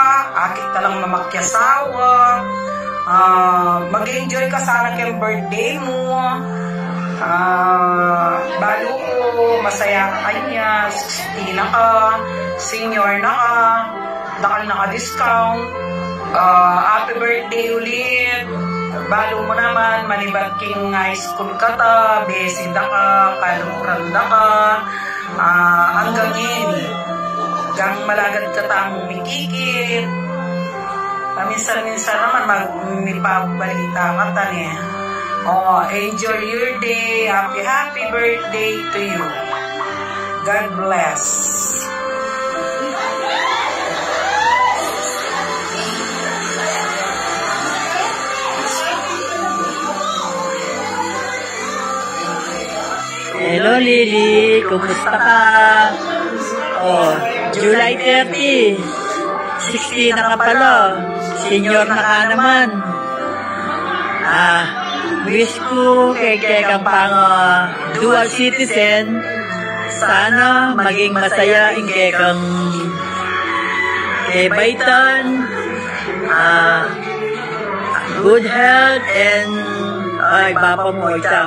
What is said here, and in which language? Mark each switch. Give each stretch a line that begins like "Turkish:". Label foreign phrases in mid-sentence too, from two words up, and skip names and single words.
Pampanga: Akit talang mamakyasawa. Mag-enjoy ka sana kayong birthday mo. Balo ko, masaya ka kanya. 60 na ka. Senior na ka. Dakal na ka-discount. Happy birthday ulit. Balo mo naman, malibat king
English: high school
Pampanga: ka ta, besida ka, kaluranda ka, hanggang ini. Hanggang malagad ka tamong mikikit. Paminsan-minsan naman, magnipabalita ka ta niya.
English: Enjoy your day. Happy birthday to you. God bless. Hello Lily,
Filipino: kumusta ka?
Pampanga: July 30, 60 na ka pala, senior na ka naman. Wish ko kay kang pang
English: dual citizen,
Filipino: sana maging masaya
Pampanga: ang kang kay Baitan,
English: good health
Pampanga: and ay, bapa mo, ikaw.